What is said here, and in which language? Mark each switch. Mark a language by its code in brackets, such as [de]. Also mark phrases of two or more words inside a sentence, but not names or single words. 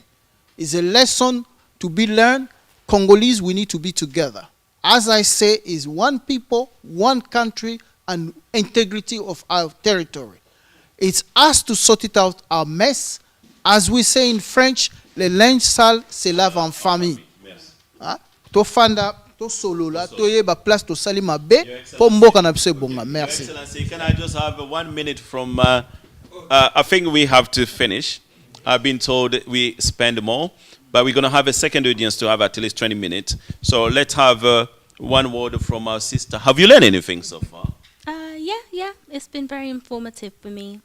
[en] It's a lesson to be learned. Congolese, we need to be together. As I say, is one people, one country, and integrity of our territory. It's us to sort it out, our mess. As we say in French, [fr] le linge sale se lave en famille. [ln] Ah, to fanda, to solo la, to yeba place to sali mabe, po mboka na biso ebonga. [fr] Merci. [en] Your Excellency, can I just have 1 minute from? I think we have to finish. I've been told we spend more, but we're going to have a second audience to have at least 20 minutes. So let's have one word from our sister. Have you learned anything so far? Yeah, it's been very informative for me.